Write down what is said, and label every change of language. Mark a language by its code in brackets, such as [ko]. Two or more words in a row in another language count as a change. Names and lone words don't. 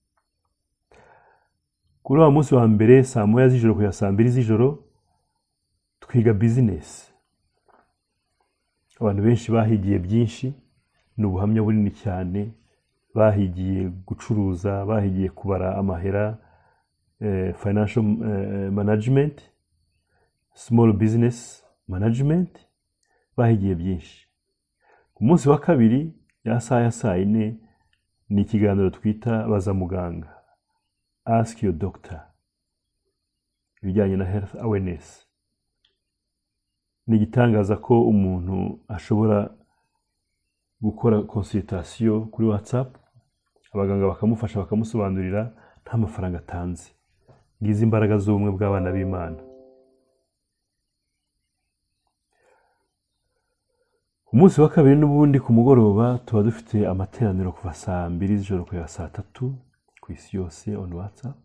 [rw] Kuri wa munsi wa mbere saa 1 z'ijoro kugeza saa 2 z'ijoro twiga business. Abantu benshi bahigiye byinshi, n'ubuhamya bunini cyane. Bahigiye gucuruza, bahigiye kubara amahera, [en] financial management, small business management, [rw] bahigiye byinshi. Ku munsi wa kabiri ya saa 4 ni ikiganiro twita baza muganga, [en] ask your doctor, [rw] ibijyanye na [en] health awareness. [rw] Ni igitangaza ko umuntu ashobora gukora consultation kuri WhatsApp, abaganga bakamufasha bakamusobanurira nta mafaranga atanze. Ngize imbaraga z'ubumwe bw'abana b'Imana. Umunsi wa kabiri n'ubundi ku mugoroba tuba dufite amateraniro kuva saa 2 z'ijoro kugeza saa 3 ku isi yose on WhatsApp.